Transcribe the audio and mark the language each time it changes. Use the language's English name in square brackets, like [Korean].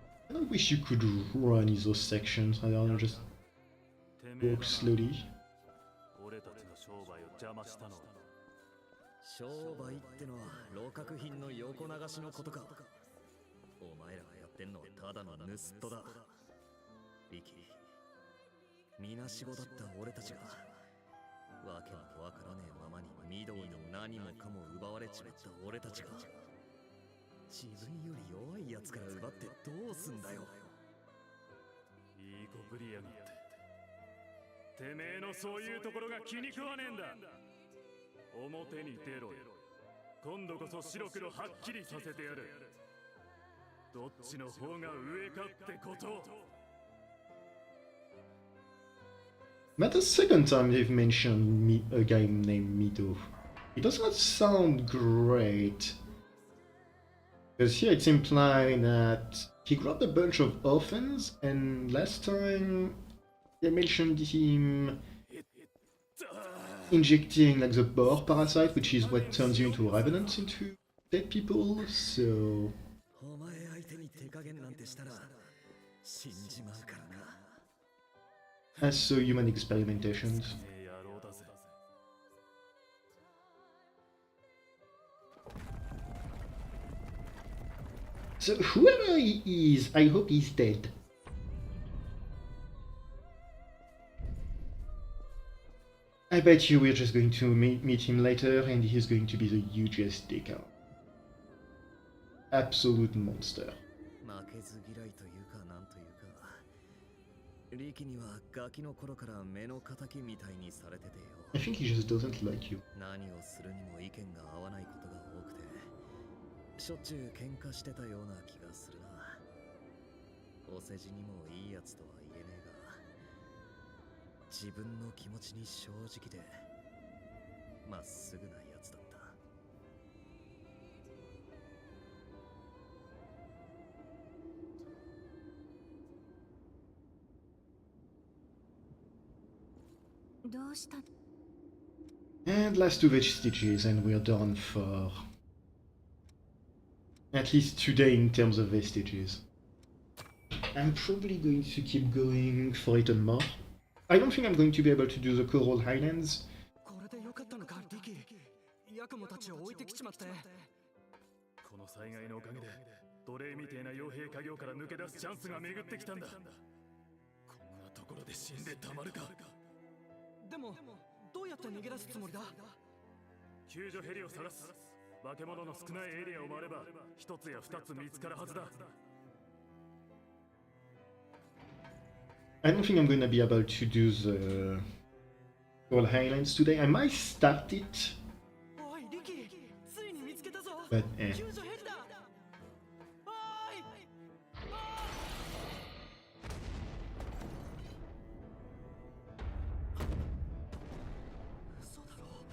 [English] I wish you could run in those sections. I don't know, just walk slowly. [Japanese] 俺たちの商売を邪魔したのは。商売ってのは楼閣品の横流しのことか。お前らがやってんのはただの盗人だ。リキ、みなしごだった俺たちがわけもわからねえままにミドウの何もかも奪われちまった俺たちが自分より弱いやつから奪ってどうすんだよ。いい子ぶりやがって。てめえのそういうところが気に食わねえんだ。表に出ろよ。今度こそ白黒はっきりさせてやる。どっちの方が上かってことを。 [English] But the second time they've mentioned a guy named Mido. It does not sound great. Because here it's implying that he grabbed a bunch of orphans, and last time they mentioned him injecting like the boar parasite, which is what turns you into revenants, into dead people, so... [Japanese] お前相手に手加減なんてしたら死んじまうからな。 [English] As so human experimentations. So whoever he is, I hope he's dead. I bet you we're just going to meet him later and he's going to be the hugest dick out. Absolute monster. [Japanese] 負けず嫌いというかなんというか、リキにはガキの頃から目の敵みたいにされててよ。 [English] I think he just doesn't like you. [Japanese] 何をするにも意見が合わないことが多くて、しょっちゅう喧嘩してたような気がするな。お世辞にもいいやつとは言えねえが、自分の気持ちに正直でまっすぐなやつだった。どうした？ [English] And last 2 vestiges, and we're done for at least today in terms of vestiges. I'm probably going to keep going for it and more. I don't think I'm going to be able to do the Coral Highlands. [Japanese] これでよかったのか、リキ。ヤクモたちを置いてきちまって。この災害のおかげで奴隷みてえな傭兵家業から抜け出すチャンスが巡ってきたんだ。こんなところで死んでたまるか。でもどうやって逃げ出すつもりだ？救助ヘリを探す。化け物の少ないエリアを回れば一つや二つ見つかるはずだ。 [English] I don't think I'm gonna be able to do the Coral Highlands today. I might start it, [Japanese] おいリキ、ついに見つけたぞ。 [English] but [Japanese] 救助ヘリだ。おい。嘘だろ。